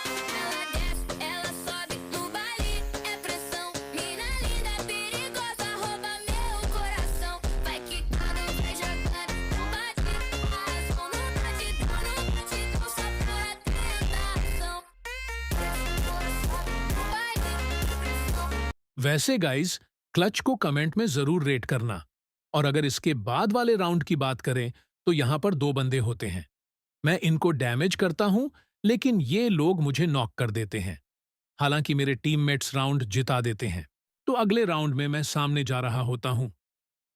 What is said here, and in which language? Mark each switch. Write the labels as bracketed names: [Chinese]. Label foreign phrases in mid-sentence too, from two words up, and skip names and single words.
[Portuguese] Ela desce, ela sobe no baile, é pressão. Mina linda, perigosa, rouba meu coração. Vai quicando, vai jogando, não bate razão. No batidão, só por tentação. No baile, pressão. [Hindi] वैसे गाइस, क्लच को कमेंट में जरूर रेट करना। और अगर इसके बाद वाले राउंड की बात करें, तो यहां पर 2 बंदे होते हैं। मैं इनको डैमेज करता हूं, लेकिन ये लोग मुझे नॉक कर देते हैं। हालांकि मेरे टीममेट्स राउंड जिता देते हैं। तो अगले राउंड में मैं सामने जा रहा होता हूं।